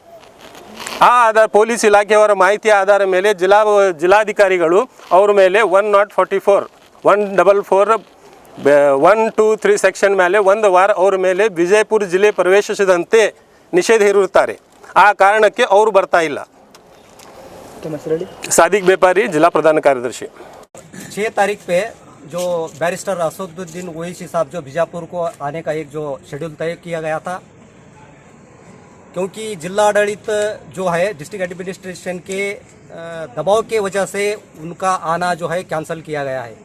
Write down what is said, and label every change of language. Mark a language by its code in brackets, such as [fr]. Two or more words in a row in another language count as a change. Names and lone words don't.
[kn] ಆ ಆಧಾರ ಪೊಲೀಸ್ ಇಲಾಖೆಯವರ ಮಾಹಿತಿಯ ಆಧಾರ ಮೇಲೆ ಜಿಲ್ಲಾಧಿಕಾರಿಗಳು ಅವರ ಮೇಲೆ 144, 144, 1, 2, 3 ಸೆಕ್ಷನ್ ಮೇಲೆ 1 ವಾರ ಅವರ ಮೇಲೆ ವಿಜಯಪುರ ಜಿಲ್ಲೆ ಪ್ರವೇಶಿಸದಂತೆ ನಿಷೇಧ ಹೇರಿರುತ್ತಾರೆ. ಆ ಕಾರಣಕ್ಕೆ ಅವರು ಬರ್ತಾ ಇಲ್ಲ. ನಿಮ್ಮ ಹೆಸರು ಹೇಳಿ. [hi] सादिक व्यापारी जिला प्रधान कार्यदर्शी. 6 तारीख पे जो बैरिस्टर असदुद्दीन ओवैसी साहब जो बीजापुर को आने का एक जो शेड्यूल तय किया गया था, क्योंकि जिला आडಳಿत जो है [en] district administration [hi] के दबाव के वजह से उनका आना जो है कैंसिल किया गया है.